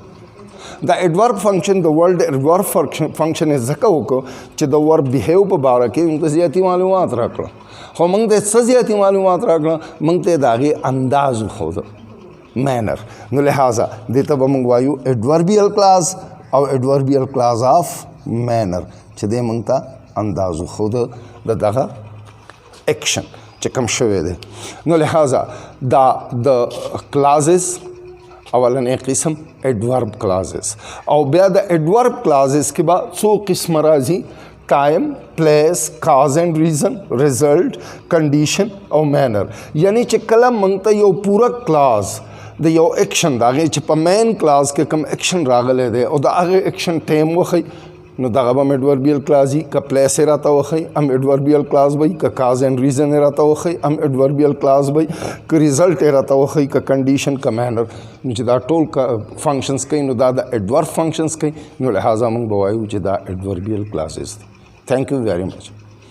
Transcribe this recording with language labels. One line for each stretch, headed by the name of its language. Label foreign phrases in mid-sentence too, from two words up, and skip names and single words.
Pashto: دا
English: adverb function
Pashto: د
English: world adverb function
Pashto: یې ځکه وکړو چې د
English: verb behave
Pashto: په باره کې موږ ته زیاتې معلومات راکړه خو موږ ته څه زیاتې معلومات راکړه موږ ته د هغې انداز وښوده مینر. نو لہٰذا دې ته به موږ وایو
English: adverbial clause
Pashto: او
English: adverbial clause of manner
Pashto: چې دې موږ ته انداز وښوده د دغه ایکشن چې کوم شوی دی. نو لہٰذا دا د کلازز اولنی قسم
English: adverb clauses
Pashto: او بیا د
English: adverb clauses
Pashto: کې به څو قسمه راځي
English: time place cause and reason result condition
Pashto: او مینر. یعنی چې کله موږ ته یو پوره کلاز د یو ایکشن د هغې چې په
English: main clause
Pashto: کې کوم ایکشن راغلی دی او د هغې ایکشن ټایم وښیي نو دغه به هم
English: adverbial clause
Pashto: وي که پلیس یې راته وښیي هم
English: adverbial clause
Pashto: به وي که
English: cause and reason
Pashto: یې راته وښیي هم
English: adverbial clause
Pashto: به وي که ریزلټ یې راته وښیي که کنډیشن که مینر نو چې دا ټول فنکشنز کوي نو دا د
English: adverb functions
Pashto: کوي نو لہٰذا موږ به وایو چې دا
English: adverbial clauses
Pashto: دي.
English: thank you very much.